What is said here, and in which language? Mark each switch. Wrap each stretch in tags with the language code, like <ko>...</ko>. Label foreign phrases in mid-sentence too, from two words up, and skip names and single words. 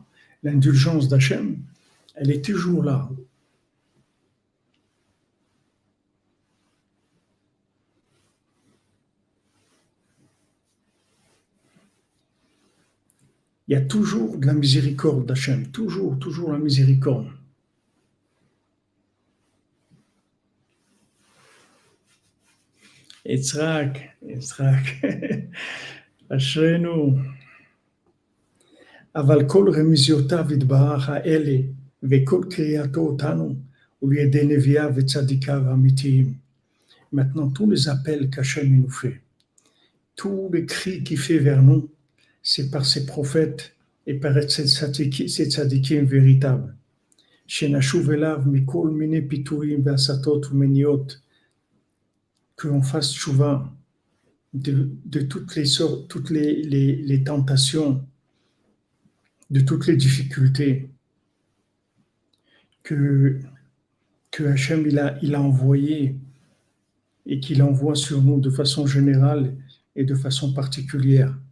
<fr>L'indulgence d'Hachem, elle est toujours là. Il y a toujours de la miséricorde d'Hachem, toujours, toujours la miséricorde.</fr> <he>יצחק, יצחק, אשרינו. אבל כל רמיזיותיו יתברך האלה, וכל קריאתו אותנו, הוא לידי נביאיו וצדיקיו האמיתיים.</he> <fr>Maintenant, tous les appels qu'Hachem nous fait, tous les cris qu'il fait vers nous, c'est par ses prophètes et par ses tzadikim véritables.</fr> <he>שנשוב אליו מכל מיני פיתויים והסתות ומניעות,</he> <fr>qu'on fasse tchouva de toutes les sortes, toutes les tentations, de toutes les difficultés, que, que Hachem il a envoyé et qu'il envoie sur nous de façon générale et de façon particulière.</fr>